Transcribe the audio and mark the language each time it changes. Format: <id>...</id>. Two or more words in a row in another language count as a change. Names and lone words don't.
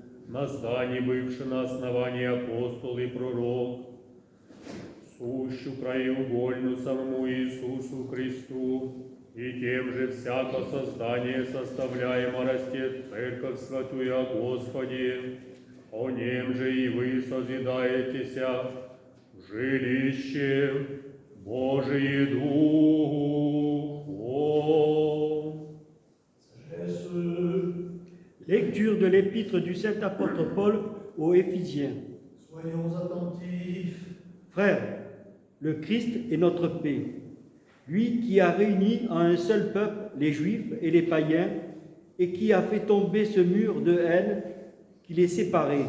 <cu>на здании бывши на основании апостол и пророк, сущу краеугольну самому Иисусу Христу, и тем же всяко создание составляемо растет Церковь Святую о Господе, о нем же и вы созидаетеся в жилище Божие Духом.</cu> <fr>Lecture de l'épître du Saint apôtre Paul aux Éphésiens. Soyons attentifs. Frères, le Christ est notre paix. Lui qui a réuni en un seul peuple les Juifs et les païens et qui a fait tomber ce mur de haine qui les séparait.</fr>